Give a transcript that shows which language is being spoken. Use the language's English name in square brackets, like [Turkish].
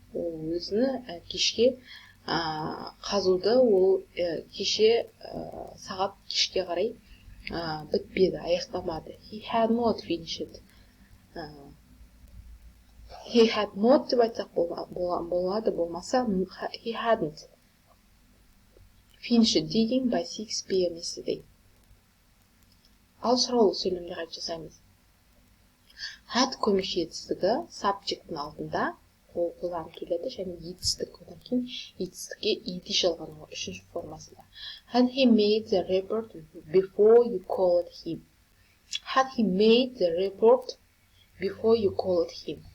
[Kazakh] Ол өзіні кешке қазуды, ол кеше сағат кешке қарай бітпеді, аяқтамады. [English] He had not finished. He had not [Kazakh] деп айтсақ болады, болмаса [English] he hadn't finished digging by 6 p.m. yesterday. [Kazakh] Ал сұраулы сөйлемде қайт жасаймыз. Had көмекші етістігі subject'ın алдында қолданып келеді, және етістік одан кейін етістікке ed жалғануы үшінші формасында. [English] Had he made the report before you called him? Had he made the report before you called him?